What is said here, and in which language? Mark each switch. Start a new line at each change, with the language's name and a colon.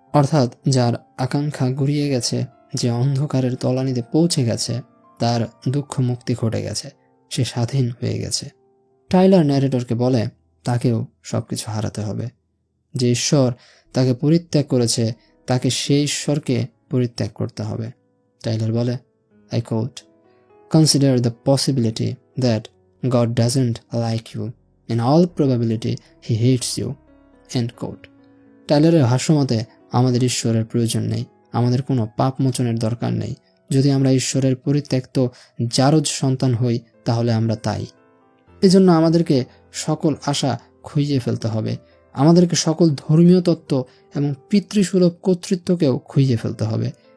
Bangla: অর্থাৎ যার আকাঙ্ক্ষা ঘুরিয়ে গেছে, যে অন্ধকারের তলানিতে পৌঁছে গেছে, তার দুঃখ মুক্তি ঘটে গেছে, সে স্বাধীন হয়ে গেছে। টাইলার ন্যারেটরকে বলে তাকেও সবকিছু হারাতে হবে। যে ঈশ্বর তাকে পরিত্যাগ করেছে, তাকে সেই ঈশ্বরকে পরিত্যাগ করতে হবে।
English: Tyler বলে, I quote, "Consider the possibility that God doesn't like you. In all probability, he hates you." End quote.
Bangla: টাইলারের ভাষ্যমতে আমাদের ঈশ্বরের প্রয়োজন নেই, আমাদের কোনো পাপ মোচনের দরকার নেই। যদি আমরা ঈশ্বরের পরিত্যক্ত জারজ সন্তান হই, তাহলে আমরা তাই। এজন্য আমাদেরকে সকল আশা খুইয়ে ফেলতে হবে। আমাদেরকে সকল ধর্মীয় তত্ত্ব এবং পিতৃসুলভ কর্তৃত্বকেও খুইয়ে ফেলতে হবে।